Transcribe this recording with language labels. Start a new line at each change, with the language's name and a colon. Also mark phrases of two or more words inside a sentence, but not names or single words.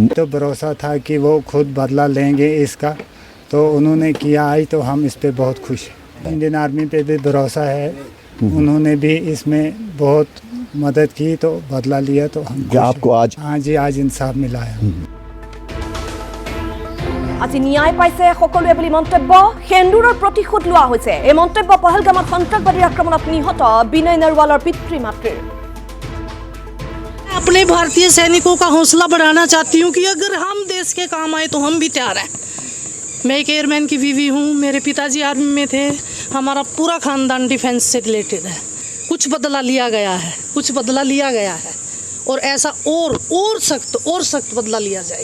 Hindi: तो भरोसा था कि वो खुद बदला लेंगे इसका, तो उन्होंने किया आज, तो हम इस पर बहुत खुश हैं। इंडियन आर्मी पे भी भरोसा है, उन्होंने भी इसमें बहुत मदद की, तो बदला लिया, तो हम आपको आज हाँ जी, आज इंसाफ मिला है।
Assamese: আজি ন্যায় পাইছে সকলোৱে বুলি মন্তব্য, সেন্দুৰৰ প্ৰতিশোধ লোৱা হৈছে। এই মন্তব্য পহেলগামত সন্ত্ৰাসবাদীৰ আক্ৰমণত নিহত বিনয় নৰৱালৰ পিতৃ মাতৃৰ।
Hindi: अपने भारतीय सैनिकों का हौसला बढ़ाना चाहती हूँ कि अगर हम देश के काम आए तो हम भी तैयार हैं। मैं एक एयरमैन की बीवी हूँ, मेरे पिताजी आर्मी में थे, हमारा पूरा खानदान डिफेंस से रिलेटेड है। कुछ बदला लिया गया है, और ऐसा और सख्त बदला लिया जाए।